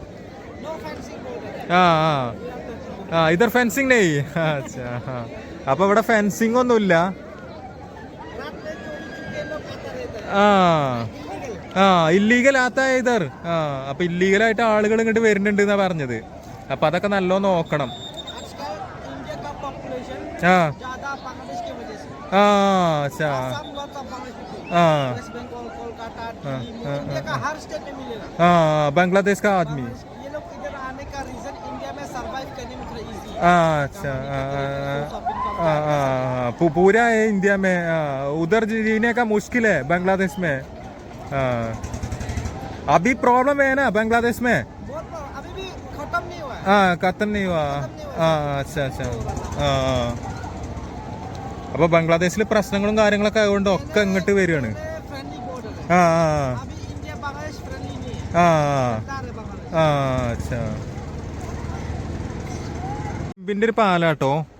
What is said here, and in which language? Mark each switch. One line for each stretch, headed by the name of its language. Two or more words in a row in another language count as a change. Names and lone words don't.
Hindi: इधर फेंसिंग नहीं.
Malayalam: അച്ഛാ അപ്പൊ ഇവിടെ ഫെൻസിങ് ഒന്നുമില്ല.
Hindi: इल्लीगल आता इधर.
Malayalam: അപ്പൊ ഇല്ലീഗലായിട്ട് ആളുകൾ ഇങ്ങോട്ട് വരുന്നുണ്ട് എന്നാ പറഞ്ഞത്. അപ്പൊ അതൊക്കെ നല്ലോണം നോക്കണം.
Hindi: बांग्लादेश का आदमी. अच्छा पूरा है इंडिया में. उधर जीने का मुश्किल है बांग्लादेश में. अभी प्रॉब्लम है ना बांग्लादेश में? अभी भी खत्म नहीं हुआ. खत्म नहीं हुआ. अच्छा अच्छा.
Malayalam: അപ്പൊ ബംഗ്ലാദേശിൽ പ്രശ്നങ്ങളും കാര്യങ്ങളൊക്കെ ആയതുകൊണ്ട് ഒക്കെ ഇങ്ങോട്ട് വരികയാണ്. ഇതിന്റെ ഒരു പാലാട്ടോ.